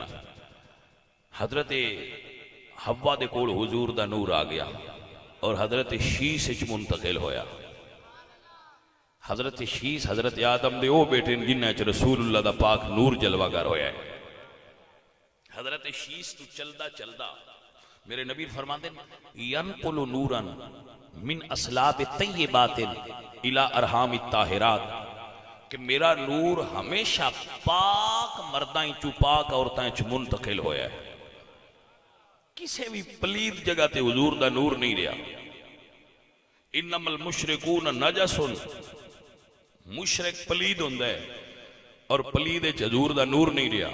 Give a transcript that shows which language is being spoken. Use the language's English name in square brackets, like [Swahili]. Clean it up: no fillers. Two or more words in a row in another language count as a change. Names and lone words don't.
[Punjabi] حضرت حوا دے کول حضور دا نور آ گیا اور حضرت شیث وچ منتقل ہویا. حضرت شیث حضرت آدم دے او بیٹے جنہاں چ رسول اللہ دا پاک نور جلوہ گر ہویا ہے. حضرت شیث توں چلدا چلدا میرے نبی فرماتے [Arabic] ينقل نورا من أصلاب طيبات إلى أرحام طاهرات [Punjabi] کہ میرا نور ہمیشہ پاک مرداں چوں پاک عورتاں چ منتقل ہویا ہے. کسی بھی پلید جگہ تے حضور دا نور نہیں رہا. [Arabic] إنما المشركون نجس [Punjabi] مشرک پلید ہندا ہے اور پلید وچ حضور دا نور نہیں رہا.